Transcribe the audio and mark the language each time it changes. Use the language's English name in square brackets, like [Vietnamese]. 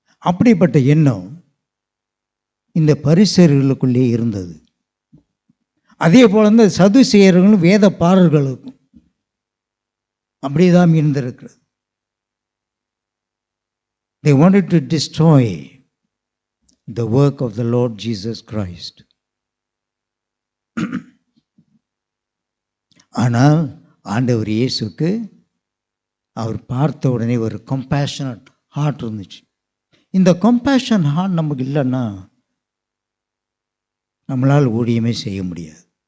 [Tamil] அப்படிப்பட்ட எண்ணம் இந்த பரிசேயர்களுக்குள்ளே இருந்தது. அதே போல இந்த சதுசேயர்களும் வேத பாரர்களுக்கும் அப்படிதான் இருந்திருக்கிறது. [English] They wanted to destroy the work of the Lord Jesus Christ. [Tamil] ஆனால் ஆண்டவர் இயேசுக்கு அவர் பார்த்த உடனே ஒரு [English] compassionate heart [Tamil] இருந்துச்சு. இந்த [English] compassion heart [Tamil] நமக்கு இல்லைன்னா நம்மளால் ஊழியமே செய்ய முடியாது.